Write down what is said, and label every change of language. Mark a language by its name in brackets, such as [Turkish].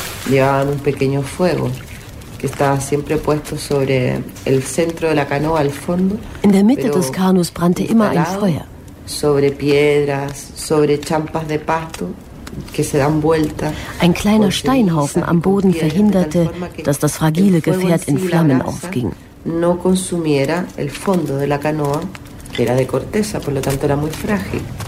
[Spanish] Llevaban un pequeño fuego, que estaba siempre puesto sobre el centro de la canoa, al fondo. [German] In der Mitte des Kanus brannte immer ein Feuer. [Spanish] Sobre piedras, sobre champas de pasto, que se dan vuelta. [German] Ein kleiner Steinhaufen am Boden verhinderte, dass das fragile Gefährt in Flammen aufging. [Spanish] No consumiera el fondo de la canoa, que era de corteza, por lo tanto era muy frágil.